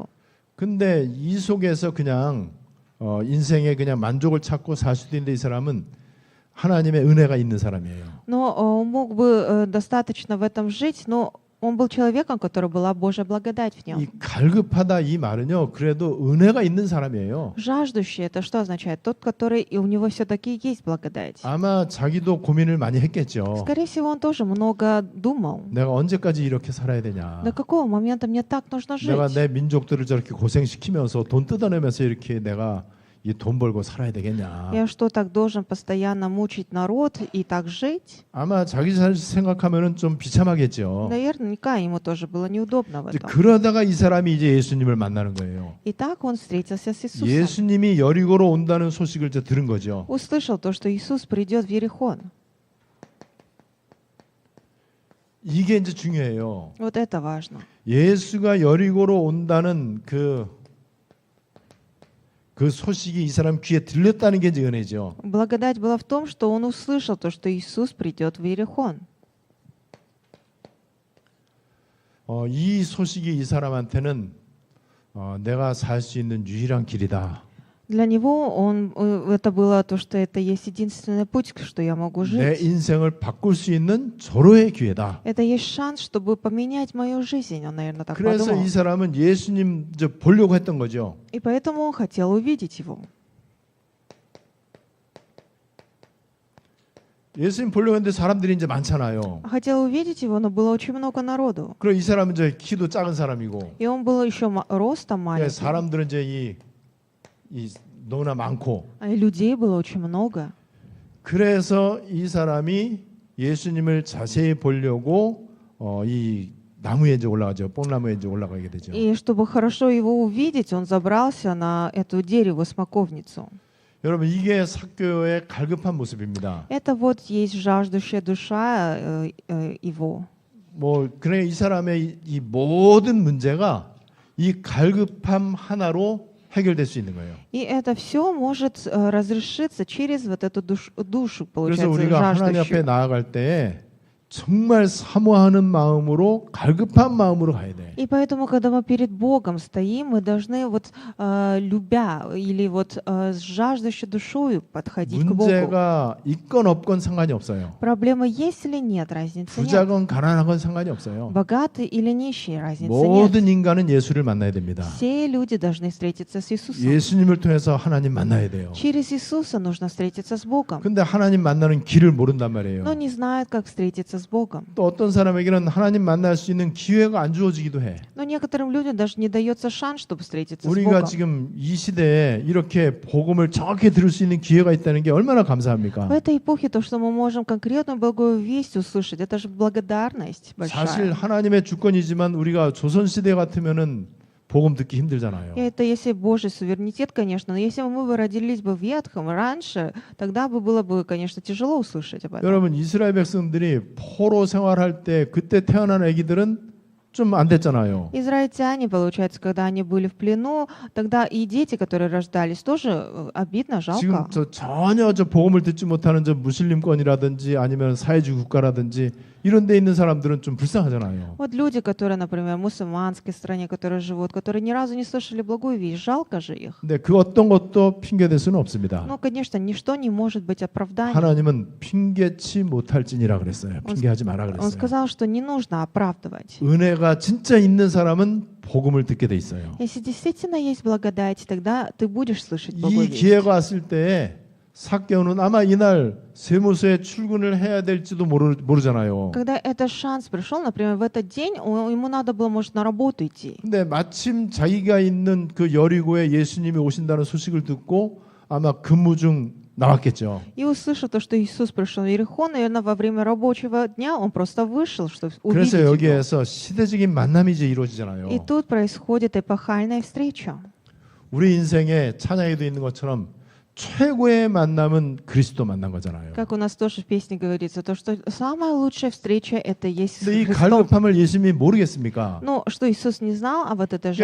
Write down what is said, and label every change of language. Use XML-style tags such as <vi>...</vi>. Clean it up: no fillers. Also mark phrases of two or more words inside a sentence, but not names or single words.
<ko>근데 이 속에서 그냥 인생에 그냥 만족을 찾고 살 수도 있는데 이 사람은 하나님의 은혜가 있는 사람이에요.</ko> <ru>Но он мог бы достаточно в этом жить, но он был человеком, у которого была Божья благодать в</ru> <ko>이</ko> <ru>нем.</ru> <ko>갈급하다 이 말은요. 그래도 은혜가 있는 사람이에요.</ko> <ru>Жаждущий, это что означает? Тот, который и у него все-таки есть благодать.</ru> <ko>아마 자기도 고민을 많이 했겠죠.</ko> <ru>Скорее всего, он тоже много думал.</ru> <ko>내가 언제까지 이렇게 살아야 되냐.</ko> <ru>До какого момента мне так нужно</ru> <ko>내가</ko> <ru>жить?</ru> <ko>내 민족들을 저렇게 고생시키면서 돈 뜯어내면서 이렇게 내가 이 돈 벌고 살아야 되겠냐.</ko> <ru>Я что, так должен постоянно мучить народ и так жить?</ru> <ko>아마 자기 잘 생각하면은 좀 비참하겠죠.</ko> <ru>Наверняка ему тоже было неудобно в</ru> <ko>이제</ko> <ru>этом.</ru> <ko>그러다가 이 사람이 이제 예수님을 만나는 거예요.</ko> <ru>И так он встретился с Иисусом.</ru> <ko>예수님이 여리고로 온다는 소식을 이제 들은 거죠.</ko> <ru>Услышал то, что Иисус придет в Ерихон.</ru> <ko>이게 이제 중요해요.</ko> <ru>Вот это важно.</ru> <ko>예수가 여리고로 온다는 그 소식이 이 사람 귀에 들렸다는 게 이제 은혜죠.</ko> <ru>Благодать была в том, что он услышал то, что Иисус придет в Ерихон.</ru> <ko>이 소식이 이 사람한테는 내가 살 수 있는 유일한 길이다.</ko> <ru>Для него это было то, что это есть единственный путь, что я могу</ru> <ko>내</ko> <ru>жить.</ru> <ko>인생을 바꿀 수 있는 절호의 기회다.</ko> <ru>Это есть шанс, чтобы поменять мою жизнь, он, наверное, так</ru> <ko>그래서</ko> <ru>подумал.</ru> <ko>이 사람은 예수님 이제 보려고 했던 거죠.</ko> <ru>И поэтому он хотел увидеть его.</ru> <ko>예수님 보려고 했는데 사람들이 이제 많잖아요.</ko> <ru>Хотел увидеть его, но было очень много народу.</ru> <ko>그리고 이 사람은 이제 키도 작은 사람이고,</ko> <ru>И он был еще ростом маленький.</ru> <ko>사람들은 이제 이 너무나 많고,</ko> <ru>А и людей было очень много.</ru> <ko>그래서 이 사람이 예수님을 자세히 보려고 이 나무에 이제 올라가죠. 뽕나무에 이제 올라가게 되죠.</ko> <ru>И чтобы хорошо его увидеть, он забрался на эту дерево смоковницу.</ru> <ko>여러분 이게 삭개오의 갈급한 모습입니다.</ko> <ru>Это вот есть жаждущая душа его.</ru> <ko>뭐 그래 이 사람의 이 모든 문제가 이 갈급함 하나로 해결될 수 있는 거예요.</ko> <ru>И это все может разрешиться через вот эту душу,</ru> <ko>그래서</ko> <ru>получается,</ru> <ko>우리가 하나님 앞에</ko> <ru>жаждущую.</ru> <ko>나아갈 때 정말 사모하는 마음으로 갈급한 마음으로 가야 돼.</ko> <ru>И поэтому, когда мы перед Богом стоим, мы должны вот любя или вот с жаждущей душою подходить к Богу.</ru> <ko>문제가 있건 없건 상관이 없어요.</ko> <ru>Проблема есть или нет, разницы нет.</ru> <ko>부자건 가난하건 상관이 없어요.</ko> <ru>Богатый или нищий, разницы нет.</ru> <ko>모든 인간은 예수를 만나야 됩니다.</ko> <ru>Все люди должны встретиться с Иисусом.</ru> <ko>예수님을 통해서 하나님 만나야 돼요.</ko> <ru>Через Иисуса нужно встретиться с Богом.</ru> <ko>근데 하나님 만나는 길을 모른단 말이에요.</ko> <ru>Но не знают, как встретиться с Богом.</ru> <ko>또 어떤 사람에게는 하나님 만날 수 있는 기회가 안 주어지기도 해.</ko> <ru>Но некоторым людям даже не дается шанс, чтобы встретиться с</ru> <ko>우리가</ko> <ru>Богом.</ru> <ko>지금 이 시대에 이렇게 복음을 정확히 들을 수 있는 기회가 있다는 게 얼마나</ko> <ru>В</ru> <ko>감사합니까?</ko> <ru>этой эпохе то, что мы можем конкретную благую весть услышать, это же благодарность</ru> <ko>사실</ko> <ru>большая.</ru> <ko>하나님의 주권이지만 우리가 조선 시대 같으면은 복음 듣기 힘들잖아요.</ko> <ru>И это если Божий суверенитет, конечно, но если мы бы родились бы в ветхом раньше, тогда бы было бы, конечно, тяжело услышать об этом.</ru> <ko>여러분 이스라엘 백성들이 포로 생활할 때 그때 태어난 아기들은 좀 안 됐잖아요.</ko> <ru>Израильтяне, получается, когда они были в плену, тогда и дети, которые рождались, тоже обидно,</ru> <ko>지금</ko> <ru>жалко.</ru> <ko>저 전혀 저 복음을 듣지 못하는 저 무슬림권이라든지 아니면 사회주의 국가라든지 이런 데 있는 사람들은 좀 불쌍하잖아요.</ko> <ru>Вот люди, которые, например, в мусульманской стране, которые живут, которые ни разу не слышали благую весть, жалко же их.</ru> <ko>근데 그 어떤 것도 핑계 될 수는 없습니다.</ko> <ru>Ну, конечно, ничто не может быть оправданием.</ru> <ko>하나님은 핑계치 못할지니라 그랬어요. 핑계하지 마라</ko> <ru>Он</ru> <ko>그랬어요.</ko> <ru>сказал, что не нужно оправдывать.</ru> <ko>은혜가 진짜 있는 사람은 복음을 듣게 돼 있어요.</ko> <ru>Если действительно есть благодать, тогда ты будешь слышать</ru> <ko>이</ko> <ru>благую весть.</ru> <ko>기회가 왔을 때에 삭개오는 아마 이날 세무서에 출근을 해야 될지도 모르잖아요.</ko> <ru>Когда этот шанс пришел, например, в этот день, ему надо было, может, на работу идти.</ru> <ko>근데 마침 자기가 있는 그 여리고에 예수님이 오신다는 소식을 듣고 아마 근무 중 나왔겠죠.</ko> <ru>И услышав то, что Иисус пришел в Иерихон, наверное, во время рабочего дня он просто вышел, чтобы увидеть</ru> <ko>그래서</ko> <ru>его.</ru> <ko>여기에서 시대적인 만남이 이제 이루어지잖아요.</ko> <ru>И тут происходит эпохальная встреча.</ru> <ko>우리 인생에 찬양에도 있는 것처럼 최고의 만남은 그리스도 만난 거잖아요.</ko> <ru>Как у нас тоже в песне говорится, то, что самая лучшая встреча — это есть с</ru> <ko>근데 이</ko> <ru>Христом.</ru> <ko>갈급함을 예수님이 모르겠습니까?</ko> <ru>Ну, что Иисус не знал, а вот это</ru>